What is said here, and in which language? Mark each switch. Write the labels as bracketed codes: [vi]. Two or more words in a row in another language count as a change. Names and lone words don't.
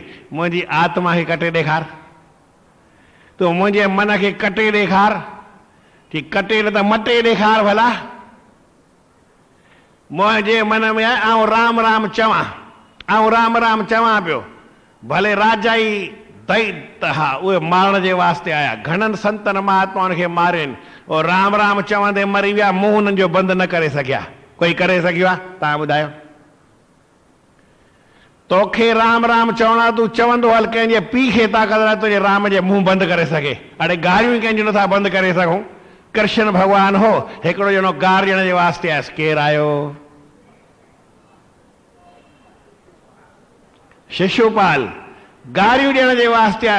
[sd] मुंहिंजी आत्मा खे कटे ॾेखार, तूं मुंहिंजे मन खे कटे ॾेखार, कि कटे न त मटे ॾेखार भला। मुंहिंजे मन में आहे आऊं राम राम चवां, आऊं राम राम चवां पियो। भले राजा ई दैत, हा उहे मारण जे वास्ते आया, घणनि संतनि महात्माउनि खे मारियुनि, और राम राम चवंदे मरी विया, मुंहुं हुननि जो बंदि न करे सघिया। कोई करे सघियो आहे? तव्हां ॿुधायो। तोखे राम राम चवणा, तूं चवंदो हल कंहिंजे पीउ खे ताक़त आहे तुंहिंजे राम जे मुंहुं बंदि करे सघे। अड़े गारियूं ई कंहिंजूं नथा बंदि करे सघूं। कृष्ण भॻवान हो, हिकिड़ो ॼणो गार ॾियण जे वास्ते आयुसि, केरु आयो? शिशुपाल गारियूं ॾियण जे वास्ते आयो।